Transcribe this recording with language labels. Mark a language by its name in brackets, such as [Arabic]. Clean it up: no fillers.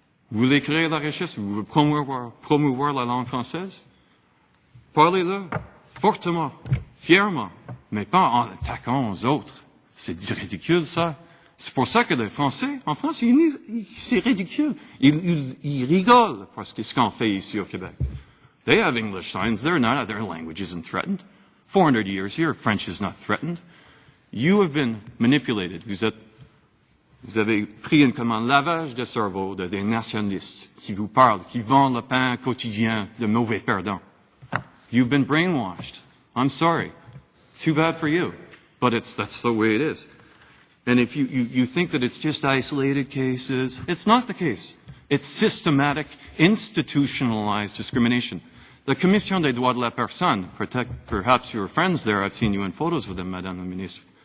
[French] Vous voulez créer la richesse? Vous voulez promouvoir la langue française? Parlez-le fortement, fièrement, mais pas en attaquant aux autres. C'est ridicule, ça. C'est pour ça que les Français, en France, c'est ridicule. Ils rigolent parce que ce qu'on fait ici au Québec. [English] They have English signs. Their language isn't threatened. 400 years here, French is not threatened. You have been manipulated. [French] Vous avez pris un lavage de cerveau des nationalistes qui vous parlent, qui vendent le pain quotidien de mauvais perdants. [English] You've been brainwashed. I'm sorry. Too bad for you. But that's the way it is. And if you think that it's just isolated cases, it's not the case. It's systematic, institutionalized discrimination. The Commission des droits de la personne, perhaps your friends there, I've seen you in photos with them, Madame la Ministre.